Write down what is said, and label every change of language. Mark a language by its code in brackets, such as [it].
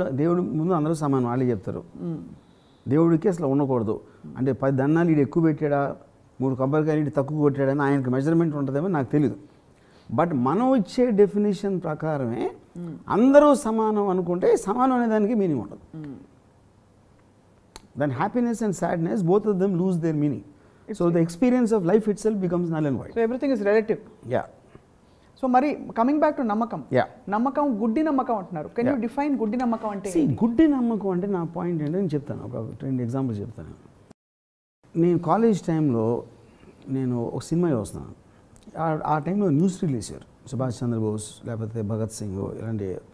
[te] దేవుడు ముందు అందరూ సమానం, వాళ్ళే చెప్తారు. దేవుడికి అసలు ఉండకూడదు అంటే 10 దన్నాలు వీడు ఎక్కువ పెట్టాడా, 3 కొబ్బరికాయలు వీడు తక్కువ కొట్టాడని ఆయనకి మెజర్మెంట్ ఉంటుందేమో నాకు తెలియదు. బట్ మనం ఇచ్చే డెఫినేషన్ ప్రకారమే అందరూ సమానం అనుకుంటే సమానం అనే దానికి మీనింగ్ ఉండదు. [en] Then happiness and sadness, both of them lose their meaning. So the experience of life itself becomes null and void. So everything is relative. Yeah. So మరి coming back to నమ్మకం. Yeah. [te] నమ్మకం గుడ్డి నమ్మకం అంటున్నారు. [en] Can you define గుడ్డి నమ్మకం అంటే? [te] See, గుడ్డి నమ్మకం అంటే నా పాయింట్ ఏంటో నేను చెప్తాను, ఒక 2 ఎగ్జాంపుల్స్ చెప్తాను. నేను కాలేజ్ టైంలో నేను ఒక సినిమా చూస్తున్నాను. ఆ టైంలో న్యూస్ రిలీజ్ అయ్యారు, సుభాష్ చంద్రబోస్ లేకపోతే భగత్ సింగ్ ఇలాంటి.